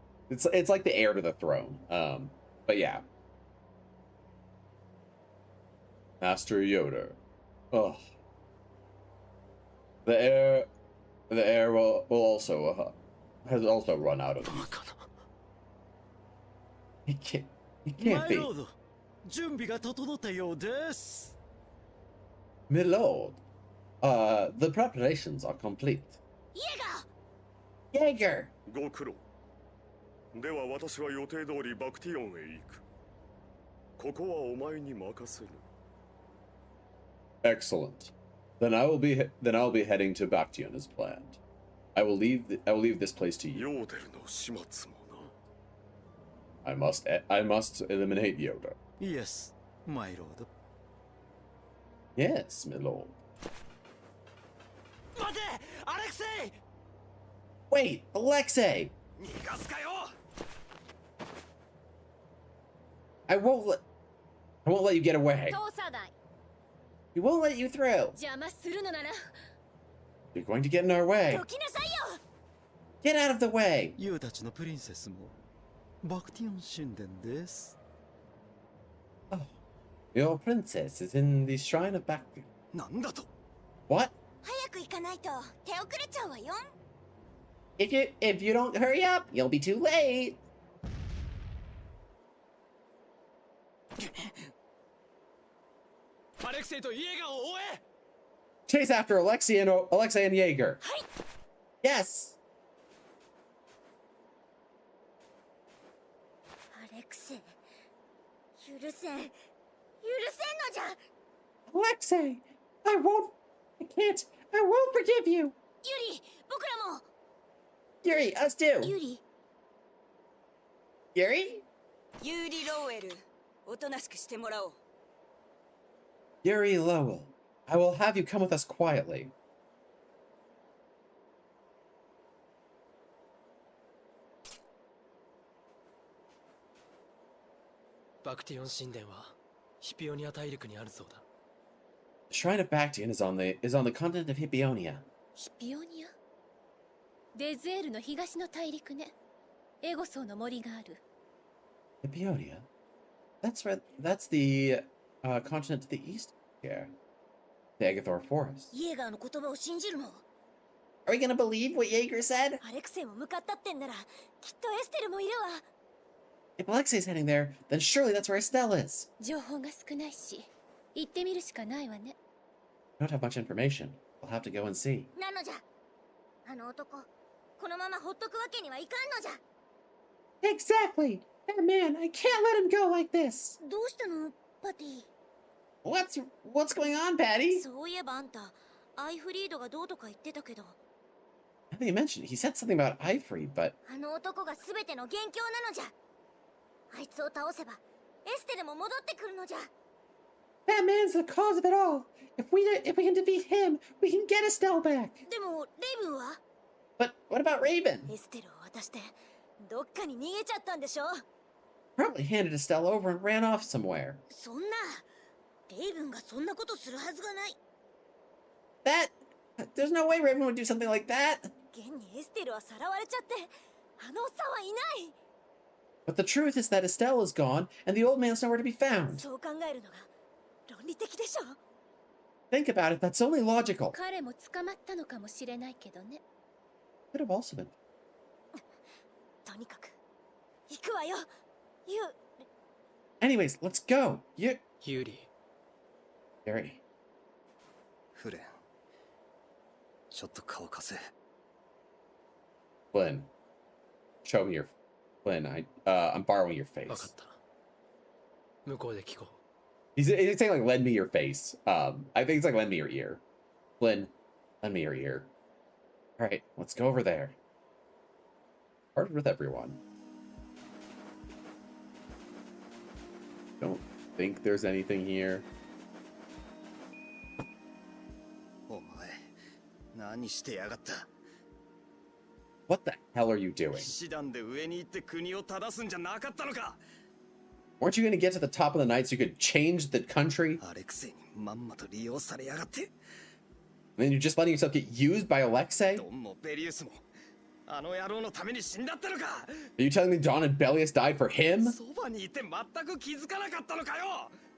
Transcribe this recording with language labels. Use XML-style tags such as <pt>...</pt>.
<en>It's like the heir to the throne. But yeah. Master Yoda. Oh. The heir will also has also run out of these. He can't be.</en> <ja>準備が整ったようです。</ja> <en>My lord, the preparations are complete.</en> <ja>イエガー</ja> <en>Jaeger!</en> <ja>ご苦労。では私は予定通りバクティオンへ行く。ここはお前に任せる。</ja> <en>Excellent. Then I'll be heading to Baktion as planned. I will leave this place to you.</en> <ja>ヨーデルの始末もな。</ja> <en>I must eliminate Yoda. Yes, my lord. Yes, my lord.</en> <ja>待て、アレクセイ。</ja> <en>Wait, Alexei!</en> <ja>逃がすかよ。</ja> <en>I won't let you get away.</en> <ja>通さない。</ja> <en>We won't let you through.</en> <ja>邪魔するのなら</ja> <en>You're going to get in our way.</en> <ja>どきなさいよ。</ja> <en>Get out of the way.</en> <ja>ユウたちのプリンセスもバクティオン神殿です。</ja> <en>Oh, your princess is in the shrine of Baktion.</en> <ja>なんだと。</ja> <en>What?</en> <ja>早く行かないと手遅れちゃうわよ。</ja> <en>If you don't hurry up, you'll be too late.</en> <ja>アレクセイとイエガーを追え。</ja> <en>Chase after Alexei and Jaeger. Yes.</en> <ja>アレクセイ許せんのじゃ。</ja> <en>Alexei, I won't. I can't. I won't forgive you.</en> <ja>ユリ、僕らも。</ja> <en>Yuri, us too.</en> <ja>ユリ、</ja> <en>Yuri?</en> <ja>ユーリ・ローエル、おとなしくしてもらおう。</ja> <en>Yuri Lowell, I will have you come with us quietly.</en> <ja>バクティオン神殿はヒピオニア大陸にあるそうだ。</ja> <en>The Shrine of Bactian is on the continent of Hippionia.</en> <ja>ヒピオニア、デズエルの東の大陸ね。エゴソーの森がある。</ja> <en>Hippionia? That's the continent to the east here. The Agathor Forest.</en> <ja>イエガーの言葉を信じるの？</ja> <en>Are we gonna believe what Jaeger said?</en> <ja>アレクセイも向かったってんなら、きっとエステルもいるわ。</ja> <en>If Alexei's heading there, then surely that's where Estelle is.</en> <ja>情報が少ないし、行ってみるしかないわね。</ja> <en>We don't have much information. We'll have to go and see.</en> <ja>なのじゃ。あの男、このままほっとくわけにはいかんのじゃ。</ja> <en>Exactly! That man, I can't let him go like this!</en> <ja>どうしたの、パティ？</ja> <en>What's going on, Patty?</en> <ja>そういえばあんた、アイフリードがどうとか言ってたけど、</ja> <en>I think you mentioned he said something about Ivory, but</en> <ja>あの男が全ての元凶なのじゃ。あいつを倒せば、エステルも戻ってくるのじゃ。</ja> <en>that man's the cause of it all. If we can defeat him, we can get Estelle back.</en> <ja>でも、レイブンは？</ja> <en>But what about Raven?</en> <ja>エステルを渡して、どっかに逃げちゃったんでしょ？</ja> <en>Probably handed Estelle over and ran off somewhere.</en> <ja>そんな、レイブンがそんなことするはずがない。</ja> <en>There's no way Raven would do something like that.</en> <ja>現にエステルはさらわれちゃって、あのおっさんはいない。</ja> <en>But the truth is that Estelle is gone, and the old man's nowhere to be found.</en> <ja>そう考えるのが論理的でしょ。</ja> <en>Think about it, that's only logical.</en> <ja>彼も捕まったのかもしれないけどね。</ja> <en>Could have also been.</en> <ja>とにかく、行くわよ。</ja> <en>Anyways, let's go.</en> <ja>ユーリ、</ja> <en>Yuri.</en> <ja>フレン、ちょっと顔貸せ。</ja> <en>Flynn. Show me your... Flynn, I'm borrowing your</en> <ja>わかっ</ja> <en>face.</en> <ja>た。向こうで聞こ</ja> <en>He's saying like, lend me your face. I think it's like, lend me your ear. Flynn, lend me your ear. All right, let's go over there. Partnered with everyone. Don't think there's anything here.</en> <ja>お前、何してやがった。</ja> <en>What the hell are you doing?</en> <ja>騎士団で上に行って国を正すんじゃなかったのか。</ja> <en>Weren't you going to get to the top of the night so you could change the country?</en> <ja>アレクセイにまんまと利用されやがって。</ja> <en>And then you're just letting yourself get used by Alexei?</en> <ja>ドンもベリウスもあの野郎のために死んだったのか。</ja> <en>Are you telling me Don and Bellius died for him?</en> <ja>そばにいて全く気づかなかったのかよ。</ja>